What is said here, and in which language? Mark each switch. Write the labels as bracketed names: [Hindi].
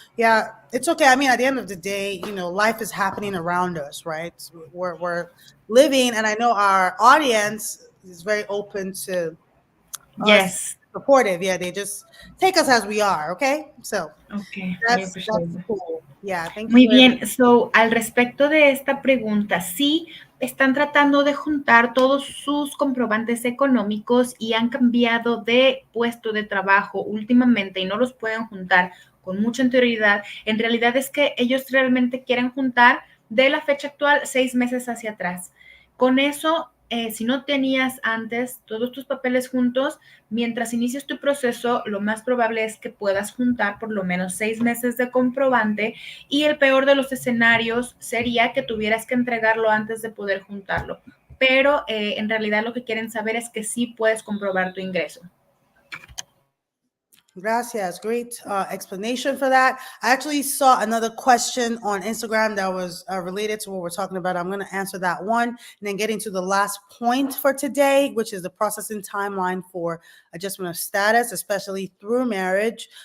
[English] Yeah, it's okay. I mean, at the end of the day, life is happening around us, right? We're living, and I know our audience is very open to yes, supportive. Yeah, they just take us as we are. Okay, so okay, that's cool. Yeah, thank you [Spanish] Muy [English] very much. [Spanish] bien, al respecto de esta pregunta, sí están tratando de juntar todos sus comprobantes económicos y han cambiado de puesto de trabajo últimamente y no los pueden juntar con mucha anterioridad. En realidad es que ellos realmente quieren juntar de la fecha actual 6 meses hacia atrás. Con eso, si no tenías antes todos tus papeles juntos, mientras inicias tu proceso, lo más probable es que puedas juntar por lo menos 6 meses de comprobante y el peor de los escenarios sería que tuvieras que entregarlo antes de poder juntarlo. Pero en realidad lo que quieren saber es que sí puedes comprobar tu ingreso. Gracias. [English] Great explanation for that. I actually saw another question on Instagram that was related to what we're talking about. I'm going to answer that one and then get into the last point for today, which is the processing timeline for adjustment of status, especially through marriage.